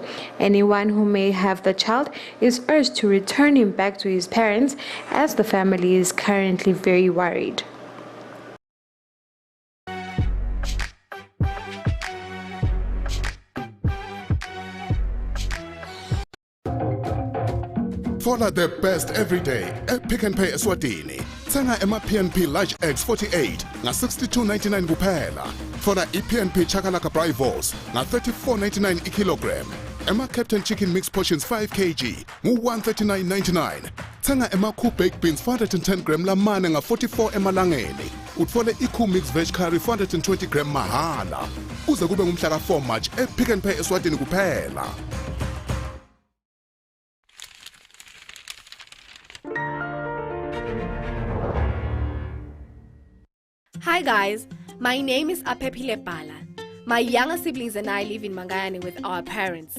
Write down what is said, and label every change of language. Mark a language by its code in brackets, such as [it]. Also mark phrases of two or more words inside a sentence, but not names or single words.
[en] Anyone who may have the child is urged to return him back to his parents, as the family is currently very worried. Follow the best every day at Pick n Pay Eswatini. [ss] Tsenga ema PNP Large X 48 na 62.99 kuphela. Fona PNP Chakalaka Bravos na 34.99 ikilogram. Ema Captain Chicken Mix Portions 5 kg mu 139.99. Tsenga ema Cool Baked Beans 410 gram lamane nga 44 emalangeni. Utfole iCool Mix Veg Curry 420 gram mahala. Uze kube ngumhla ka 4 March at Pick n Pay Eswatini kuphela. [en] Hi guys, my name is Apephile Bala. My younger siblings and I live in Mangayane with our parents.